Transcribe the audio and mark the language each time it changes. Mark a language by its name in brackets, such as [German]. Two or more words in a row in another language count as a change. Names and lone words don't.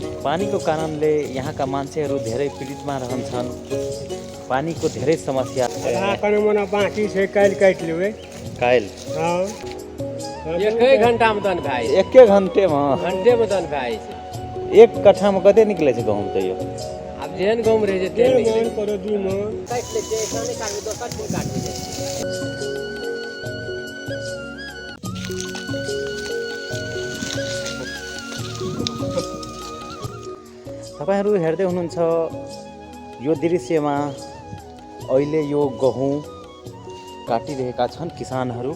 [Nepali] पानीको कारणले यहाँका मान्छेहरू धेरै पीडितमा रहन्छन्। पानीको धेरै समस्या [Maithili] बाँकी छै काल्हि काटि लेबै। काल्हि एकै घंटा में दन भाई, एके घंटे में दन भाई छै। एक कट्ठा में कते निकले छै गहूम तैयो? अब जेहन गहूम रहे छै तेहन निकले छै। करो 2 मन काटि ले छै, एकरा नहीं काटबे दोसर दिन काटबे छै। [Nepali] तपाईहरु हेर्दै हुनुहुन्छ यो दृश्यमा अहिले यो गहुँ काटिरहेका छन् किसानहरू।